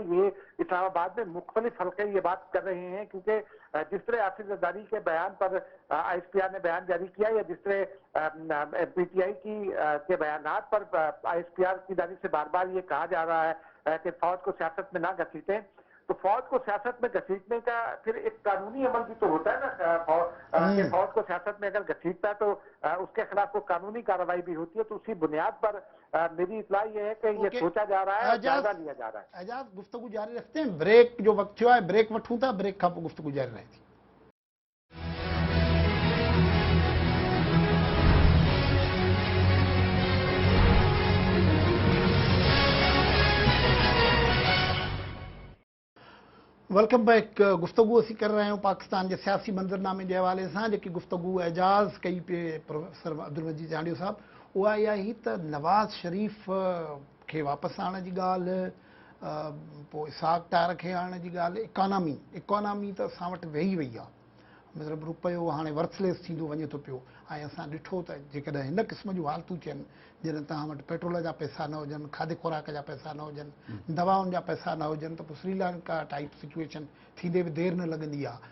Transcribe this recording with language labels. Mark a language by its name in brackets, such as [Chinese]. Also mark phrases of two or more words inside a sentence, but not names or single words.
[Urdu] یہ اسلام آباد میں مختلف حلقے یہ بات کر رہے ہیں، کیونکہ جس طرح آصف زرداری کے بیان پر ISPR نے بیان جاری کیا یا جس طرح PTI کے بیانات پر ISPR کی جانب سے بار بار یہ کہا جا رہا ہے کہ فوج کو سیاست میں نہ گھسیٹیں، تو فوج کو سیاست میں گھسیٹنے کا پھر ایک قانونی عمل بھی تو ہوتا ہے نا، فوج کو سیاست میں اگر گھسیٹتا ہے تو اس کے خلاف کو قانونی کارروائی بھی ہوتی ہے. تو اسی بنیاد پر میری اطلاع یہ ہے کہ یہ سوچا جا رہا ہے، جائزہ لیا جا رہا ہے. [Sindhi] एजाज गुफ्तगू जारी रखते हैं, ब्रेक जो वक्त थियो आहे ब्रेक वठूं था, ब्रेक खां पोइ गुफ्तगू जारी रहे थी। [English] welcome back. [Urdu] گفتگو اسیں کر رہے ہیں پاکستان کے سیاسی منظرنامے کے حوالے سے، جی گفتگو اعجاز کئی پہ پروفیسر عبدل مجید جانڈیو صاحب, [Sindhi] उहा इहा ही त नवाज शरीफ [Urdu] کے واپس آنے کی [Sindhi] ॻाल्हि, पोइ इसहाक डार के आणने की ॻाल्हि, इकोनॉमी त असां वटि वेही वई आहे, मतिलबु रुपयो हाणे वर्थलेस थींदो वञे थो पियो। ऐं असां ॾिठो त जेकॾहिं हिन क़िस्म जूं हालतूं थियनि जॾहिं तव्हां वटि पेट्रोल जा पैसा न हुजनि, खाधे खुराक जा पैसा न हुजनि, दवाउनि जा पैसा न हुजनि, त पोइ श्रीलंका [English] type situation [Sindhi] थींदे बि देरि न लॻंदी आहे।